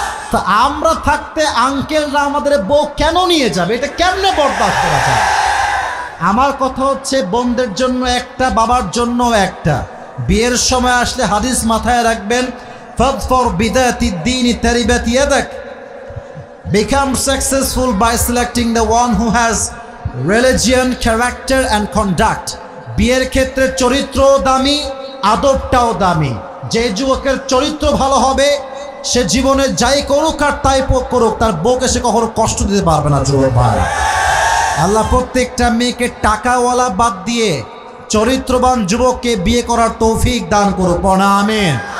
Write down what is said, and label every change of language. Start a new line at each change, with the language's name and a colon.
Bangla: তা আমরা থাকতে আঙ্কেলরা আমাদের বউ কেন নিয়ে যাবে? এটা কেমনে বরদাস্ত করা যায়? আমার কথা হচ্ছে, বোনদের জন্য একটা, বাবার জন্য একটা। বিয়ের সময় আসলে হাদিস মাথায় রাখবেন,
Arabic: ফাদফর বিদাতি দ্বীনি তারিবাত ইয়াদাক।
English: Become successful by selecting the one who has religion, character and conduct.
Bangla: বিয়ের ক্ষেত্রে চরিত্র দামি, আদবটাও দামি। যে যুবকের চরিত্র ভালো হবে, সে জীবনে যাই করুক আর তাই করুক, তার বউকে সে কখনো কষ্ট দিতে পারবে না। যুবক ভাই, আল্লাহ প্রত্যেকটা মেয়েকে টাকাওয়ালা বাদ দিয়ে চরিত্রবান যুবককে বিয়ে করার তৌফিক দান করুক, পড়া আমিন।